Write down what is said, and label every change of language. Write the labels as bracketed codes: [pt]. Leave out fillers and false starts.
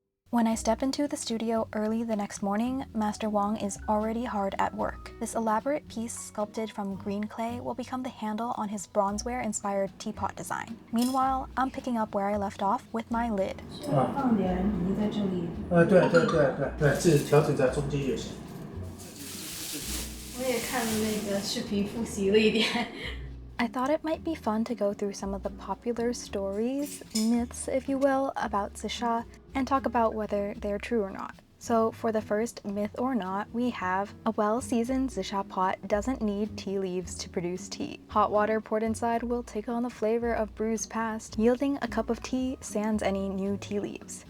[en] When I step into the studio early the next morning, Master Wang is already hard at work. This elaborate piece sculpted from green clay will become the handle on his bronzeware-inspired teapot design. Meanwhile, I'm picking up where I left off with my lid. [zh] 放点泥在这里。对，自己调整在中间就行。我也看了那个视频复习了一点。 [en] I thought it might be fun to go through some of the popular stories, myths if you will, about Zisha, and talk about whether they're true or not. So for the first myth or not, we have a well-seasoned Zisha pot doesn't need tea leaves to produce tea. Hot water poured inside will take on the flavor of brews past, yielding a cup of tea sans any new tea leaves.